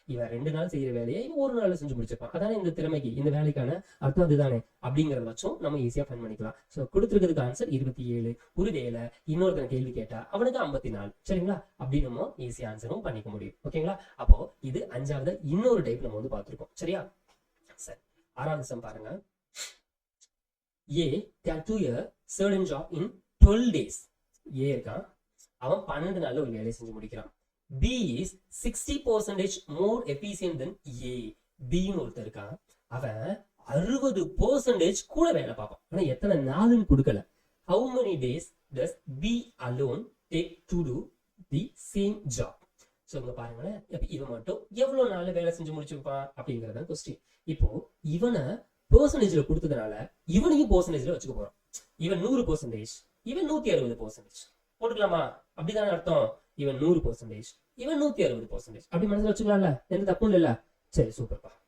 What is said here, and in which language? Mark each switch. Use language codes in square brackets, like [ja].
[ta] இவன் 2 நாள் செய்யற வேலையை இவன் ஒரு நாள் செஞ்சு முடிச்சிருப்பான். அதானே இந்த திறமைக்கு, இந்த வேலைக்கான அர்த்தம் அதுதானே? அப்படிங்கறத வச்சும் நம்ம ஈஸியா ஃபைண்ட் பண்ணிக்கலாம். So கொடுத்துருக்கிறதுக்கு answer 27. ஒருவேளை இன்னொருத்தன கேள்வி கேட்டா அவனுக்கு 54. சரிங்களா? அப்படி நம்ம ஈஸியா ஆன்சரும் பண்ணிக்க முடியும். ஓகேங்களா? அப்போ இது 5வது இன்னொரு டைப் நம்ம வந்து பார்த்திருக்கோம். சரியா? சரி, 6வது சம் பாருங்க. [en] A can do a certain job in 12 days. [ta] A இருக்கான், அவன் 12 நாள்ல ஒரு வேலையை செஞ்சு முடிக்கிறான். [en] B is 60% more efficient than A. [ta] B ன்னு ஒருத்தர் இருக்கான், அவன் 60% கூட வேலை பார்ப்பான். ஆனா எத்தனை நாள்னு கொடுக்கல. [en] How many days does B alone take to do the same job? [ta] So இங்க பாருங்களேன், இவன் மட்டும் எவ்வளவு நாள்ல வேலை செஞ்சு முடிச்சிருப்பான் அப்படிங்கறத கொஸ்டின். இப்போ இவனை பெர்சன்டேஜ்ல கொடுத்ததுனால இவனையும் பெர்சன்டேஜ்ல வச்சுக்க போறோம். இவன் 100%, இவன் 160% போட்டுக்கலாமா? அப்படிதானே அர்த்தம்? இவன் 100%, இவன் 160% அப்படி மனசுல வச்சுக்கலாம்ல, எந்த தப்பும் இல்ல. சரி, சூப்பர்ப்பா.